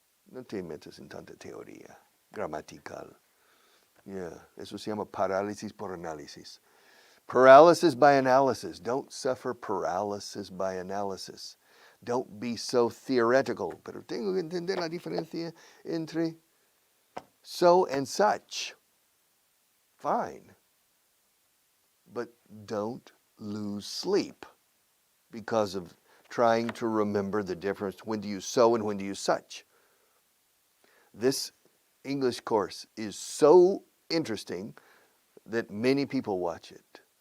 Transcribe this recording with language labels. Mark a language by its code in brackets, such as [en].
[es] No te metas en tanta teoría gramatical. Yeah, eso se llama parálisis por análisis. [en] Paralysis by analysis. Don't suffer paralysis by analysis. Don't be so theoretical. [es] Pero tengo que entender la diferencia entre so and such. [en] Fine. But don't lose sleep because of trying to remember the difference when to use so and when to use such. This English course is so interesting that many people watch it.